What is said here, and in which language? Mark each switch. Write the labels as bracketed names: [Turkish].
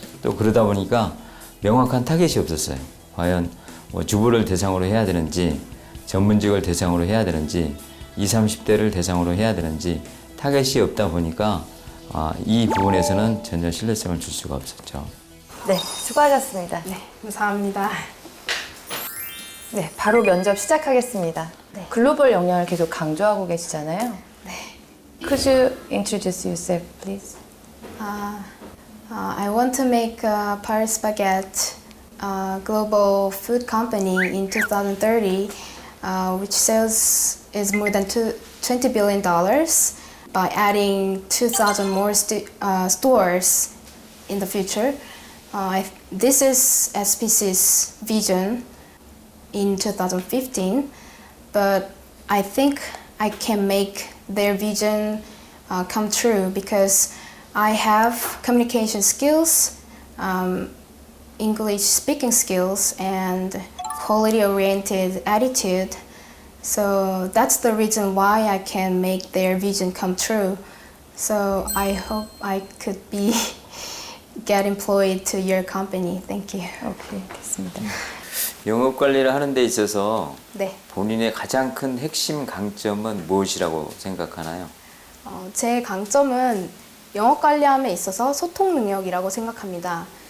[Korean] 또 그러다 보니까 명확한 타겟이 없었어요. 과연 뭐 주부를 대상으로 해야 되는지 전문직을 대상으로 해야 되는지 20, 30대를 대상으로 해야 되는지 타겟이 없다 보니까 이 부분에서는 전혀 신뢰성을 줄 수가 없었죠. 네, 수고하셨습니다. 네, 감사합니다. 네, 바로 면접 시작하겠습니다. 네. 글로벌 역량을 계속 강조하고 계시잖아요. 네. [English] Could you introduce yourself, please? I want to make Paris Baguette a global food company in 2030, which sales is more than $20 billion by adding 2,000 more stores in the future. This is SPC's vision in 2015, but I think I can make their vision come true because I have communication skills, English speaking skills, and quality-oriented attitude. So that's the reason why I can make their vision come true. So I hope I could get employed to your company. Thank you. [Korean] 오케이, 됐습니다. 영업 관리를 하는 데 있어서 네. 본인의 가장 큰 핵심 강점은 무엇이라고 생각하나요? 제 강점은 영업 관리함에 있어서 소통 능력이라고 생각합니다.